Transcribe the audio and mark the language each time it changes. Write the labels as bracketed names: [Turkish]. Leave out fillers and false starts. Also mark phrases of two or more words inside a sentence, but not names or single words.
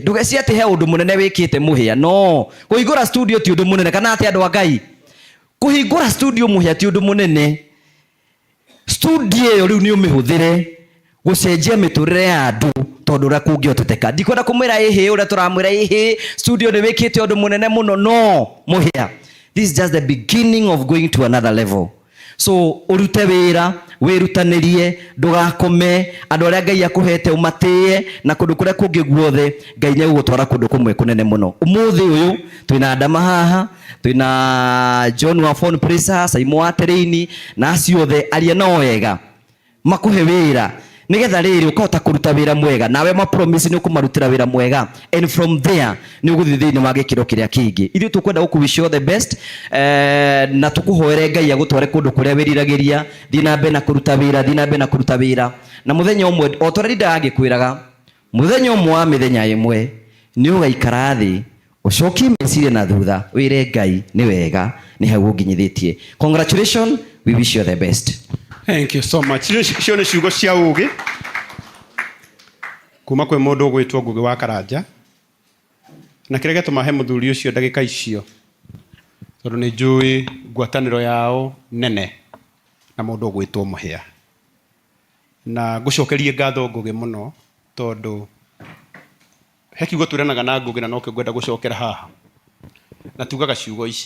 [Kikuyu] Ndugeci ati he undu munene wikite Muhia. No, kuhingura studio ti undu munene kana ati andu a Ngai. Kuhingura studio Muhia ti undu munene. Studio yo riu ni umihuthire gucenjia miturire ya andu tondu ra kungioteteka. Ndikwenda kumwira uria turamwira studio ni wikite undu munene muno. No Muhia, [English] this is just the beginning of going to another level. [Kikuyu] So urute wira wirutanirie ndugakome andu aria Ngai akuhete umatie na kundu kuria kungi guothe Ngai ni gugutwara kundu kumwe kunene muno. Umuthi uyu twina Adama haha, twina John wa phone pressa, Saimo wa Tereini na aciothe aria no wega makuhe wira nigetha riri ukahota kuruta wira mwega nawe ma promise ni ukumarutira wira mwega [English] and from there [Kikuyu] ni uguthithini wa gikiro kiria kingi. Ithu tukwenda gukuwish [English] you the best [Kikuyu] na tukuhoere Ngai agutware kundu kuria wiriragiria thina mbe na kuruta wira na muthenya umwe o toreri ndagikwiraga muthenya umwe wa mithenya imwe ni ugaikara thi ucoki meciria na thutha wire Ngai ni wega ni hau nginyithitie. [English] Congratulations, we wish you the best. Thank you so much. [Kikuyu] Cio nĩ ciugo cia ũgĩ kuma kwĩ mũndũ ũgwĩtwo Ngugi wa Karanja na kĩrĩa gĩtũma he mũthuri ũcio ndagĩka icio tondũ nĩ njũĩ ngwatanĩro yao nene na mũndũ ũgwĩtwo Muhia na ngũcokerie ngatho Ngugi mũno tondũ he kiugo twĩranaga na Ngugi na nokĩo ngwenda gũcokera haha na tugaga ciugo ici.